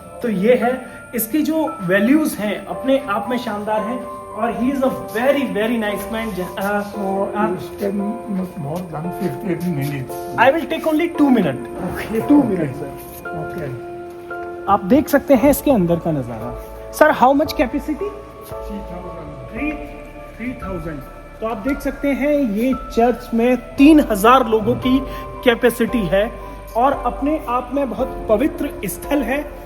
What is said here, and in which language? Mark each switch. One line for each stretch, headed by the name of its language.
Hindi: तो ये है, इसकी जो वैल्यूज हैं अपने आप में शानदार हैं, और
English: He is a very very nice man. You spend not more than 15 minutes. I will take only 2 minute. 2 minute sir. Okay.
Hindi: आप देख सकते हैं इसके अंदर का नज़ारा।
English: Sir, how much capacity? 3000।
Hindi: तो आप देख सकते हैं ये चर्च में 3000 लोगों की कैपेसिटी है, और अपने आप में बहुत पवित्र स्थल है।